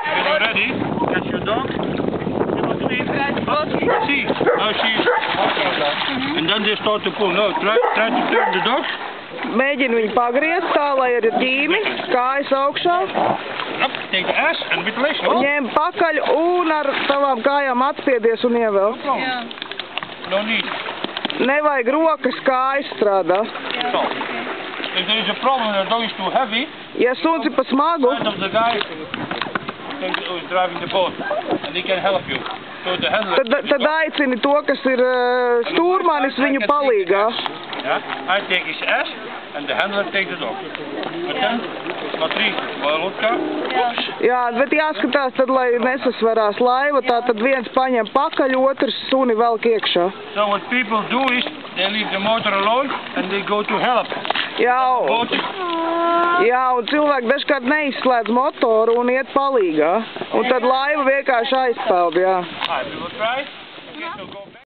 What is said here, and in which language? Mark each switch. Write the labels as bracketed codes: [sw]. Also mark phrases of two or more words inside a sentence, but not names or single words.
[en] you ready, catch your dog. See, now she's and then they start to pull. No, try to turn the dog. [lv] Mēģina viņu pagriezt tā, lai ir ķīmi, kājas augšā. [en] Up, take the ass and with the legs. [lv] Ņem pakaļ un ar tavām kājām atspiedies un ievelc. [en] No need. [lv] Nevajag rokas, kājas strādā. [en] So, if there is a problem that the dog is too heavy, [lv] Ja suns ir pa smagu, [en] of the guy who is driving the boat, and he can help you. So the handler. [lv] tad aicini to, kas ir stūrmanis viņu palīgā. [en] Yeah, I take his ass, and the handler takes the dog. But then, Matrīs, Lotka. [lv] Jā, bet jāskatās tad, lai nesasvarās laiva, tā tad viens paņem pakaļ, otrs suni velk iekšā. [en] So what people do is, they leave the motor alone, and they go to help. [lv] Jā, un cilvēki dažkārt neizslēdz motoru un iet palīgā. Un tad laiva vienkārši aizpeld, jā. [en] We will try. Okay, so go back.